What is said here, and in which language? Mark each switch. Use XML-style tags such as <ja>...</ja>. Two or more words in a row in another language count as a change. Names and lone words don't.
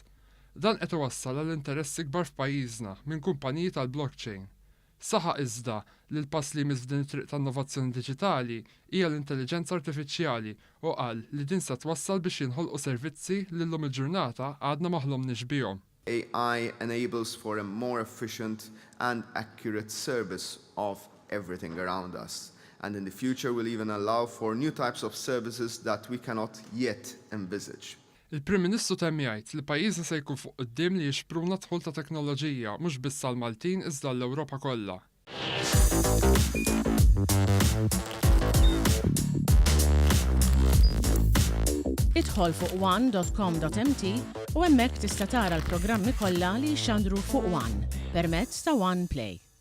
<mt>Dan qed iwassal għal interessi kbar f'pajjiżna minn kumpaniji tal-blockchain. Saħaq iżda li l-pass li jmiss f'din it-triq ta' innovazzjoni diġitali hija l-intelligenza artifiċjali u qal li din se twassal biex jinħolqu servizzi li llum il-ġurnata għadna ma ħlomniex bihom.</mt> <en>AI enables for a more efficient and accurate service of everything around us. And in the future will even allow for new types of services that we cannot yet envisage.</en> <mt>Il-Prim Ministru temm jgħid li pajjiżna se jkun fuq quddiem li jixpruna dħul ta' teknoloġija mhux biss għall-Maltin iżda l-Ewropa kollha. Idħol fuq one.com.mt u hemmhekk tista' tara l-programmi kollha li jxandru fuq One permezz ta' One Play.</mt>